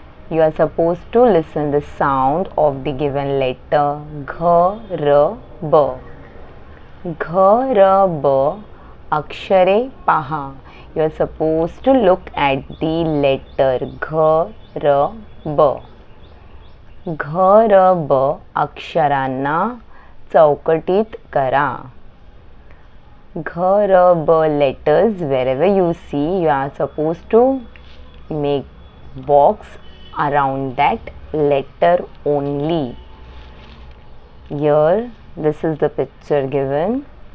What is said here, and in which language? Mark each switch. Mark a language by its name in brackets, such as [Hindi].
[English] You are supposed to listen the sound of the given letter घ र ब. [Marathi] घ र ब अक्षरे पहा. [English] You are supposed to look at the letter घ र ब. [Marathi] घ र ब अक्षरांना चौकटीत करा. [English] घ र ब letters wherever you see you are supposed to make box around that letter only. Here this is the picture given.